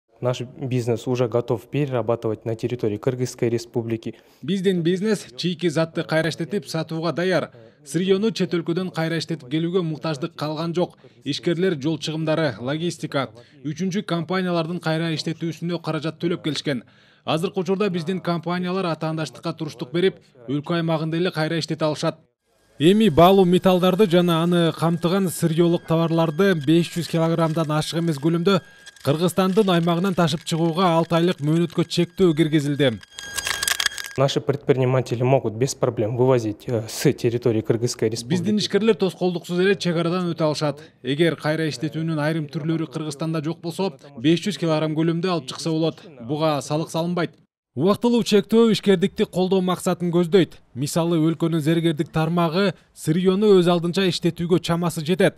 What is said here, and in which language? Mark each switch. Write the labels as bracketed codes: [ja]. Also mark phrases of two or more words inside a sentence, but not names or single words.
[ru] Наш бизнес уже готов перерабатывать на территории Кыргызской республики. [ky] Биздин бизнес чийки затты кайра иштетип сатууга даяр. Сырьёну чет өлкөдөн кайра иштетип келүүгө муктаждык калган жок. Ишкерлер жол чыгымдары, логистика, үчүнчү компаниялардын кайра иштетүүсүнө каражат төлөп келишкен. Азыркы учурда биздин компаниялар атаандаштыкка туруштук берип, өлкө аймагында эле кайра иштете алышат. Эми баалуу металлдарды жана аны камтыган сырьёлук товарларды 500 килограммдан ашык эмес көлөмдө Кыргызстандын аймагынан ташып чыгууга 6 айлык мөөнөткө чектөө киргизилди. [ru] Наши предприниматели могут без проблем вывозить с территории Кыргызской республики. [ky] Биздин ишкерлер тоскоолдуксуз эле чек арадан өтө алышат. Эгер кайра иштетүүнүн айрым түрлөрү Кыргызстанда жок болсо, 500 килограмм көлөмдө алып чыкса болот. Буга салык салынбайт. Убактылуу чектөө ишкердикти колдоо максатын көздөйт. Мисалы, өлкөнүн зергердик тармагы сырьёну өз алдынча иштетүүгө чамасы жетет.